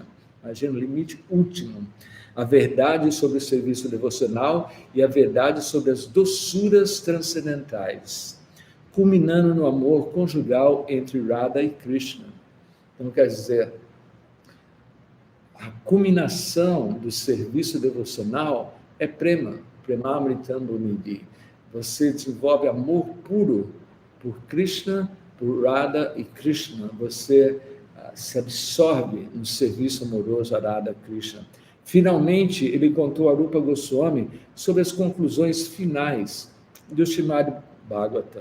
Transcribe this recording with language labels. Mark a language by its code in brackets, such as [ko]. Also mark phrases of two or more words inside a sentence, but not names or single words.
[pt] Imagina, o limite último. A verdade sobre o serviço devocional e a verdade sobre as doçuras transcendentais, culminando no amor conjugal entre Radha e Krishna. Então, quer dizer, a culminação do serviço devocional é prema, [sa] premamritam nidhi. [pt] Você desenvolve amor puro por Krishna, por Radha e Krishna. Você se absorve no serviço amoroso a Radha e Krishna. Finalmente, ele contou a Rupa Goswami sobre as conclusões finais do Srimad Bhagavatam.